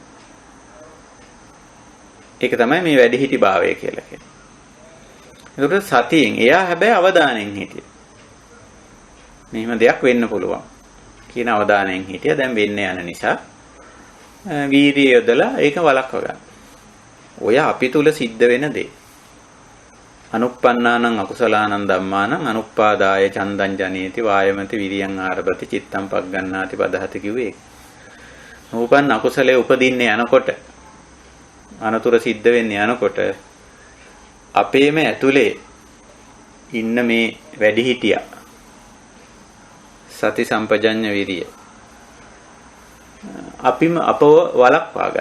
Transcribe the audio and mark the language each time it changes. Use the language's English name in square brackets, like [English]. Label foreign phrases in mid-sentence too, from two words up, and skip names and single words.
[Sinhala] ඒක තමයි මේ වැඩිහිටි භාවය කියලා කියන්නේ. ඒකට සතියෙන් එයා හැබැයි අවධානයෙන් හිටියා. මෙහෙම දෙයක් වෙන්න පුළුවන් කියන අවධානයෙන් හිටියා. දැන් වෙන්න යන නිසා වීර්යය යොදලා ඒක වළක්ව ගන්න. ඔය අපි තුල සිද්ධ වෙන දේ. [Pali] අනුප්පන්නානං අකුසලානං ධම්මානං අනුප්පාදාය චන්දං ජනේති වායමති විරියං ආරභති චිත්තං පග්ගණ්ණාති පදහති [Sinhala] කිව්වේ ඒක. නූපන් අකුසලයේ උපදින්නේ යනකොට අනතුරු සිද්ධ වෙන්නේ යනකොට අපේම ඇතුලේ ඉන්න මේ වැඩිහිටියා සති සම්පජඤ්ඤ විරිය අපිම අපව වළක්වා ගන්න.